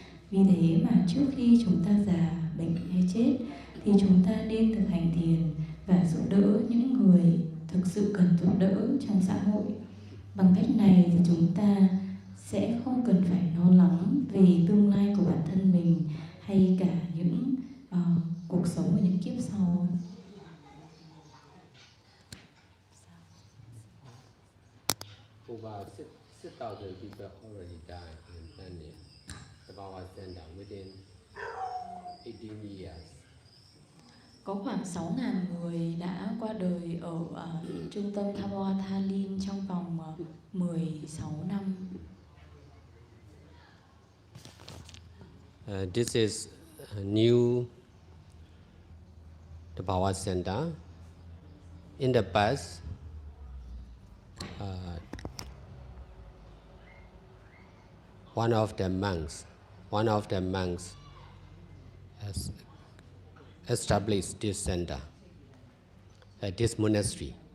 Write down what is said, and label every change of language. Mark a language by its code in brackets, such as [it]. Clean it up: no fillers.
[vi] Vì thế mà trước khi chúng ta già, bệnh hay chết thì chúng ta nên thực hành thiền và giúp đỡ những người thực sự cần giúp đỡ trong xã hội. Bằng cách này thì chúng ta sẽ không cần phải lo lắng về tương lai của bản thân mình hay cả những cuộc sống ở những kiếp sau. [en] Over 6,000 people already died in India. Thabarwa center within 18 years. [vi] Có khoảng 6.000 người đã qua đời ở trung tâm Thabarwa trong vòng 16 năm. [en] This is a new Thabarwa Center. In the past, one of the monks has established this center, this monastery.